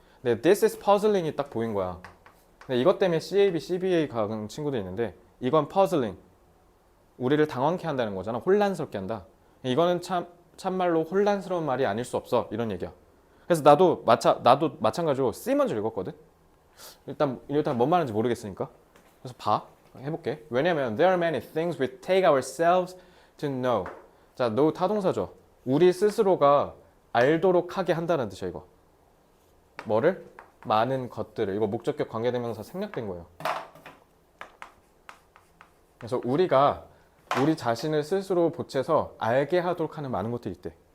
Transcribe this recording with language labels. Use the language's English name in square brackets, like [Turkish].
[Korean] 근데 [English] this is puzzling [Korean] 이 딱 보인 거야. 근데 이것 때문에 CAB, CBA 가는 친구도 있는데 이건 puzzling. 우리를 당황케 한다는 거잖아. 혼란스럽게 한다. 이거는 참말로 혼란스러운 말이 아닐 수 없어. 이런 얘기야. 그래서 나도 마찬가지로 C 먼저 읽었거든. 일단 뭔 말인지 모르겠으니까. 그래서 해볼게. 왜냐면 [English] there are many things we take ourselves to know. [Korean] 자, know 타동사죠. 우리 스스로가 알도록 하게 한다는 뜻이야, 이거. 뭐를? 많은 것들을. 이거 목적격 관계대명사 생략된 거예요. 그래서 우리가 우리 자신을 스스로 보채서 알게 하도록 하는 많은 것들이 있대.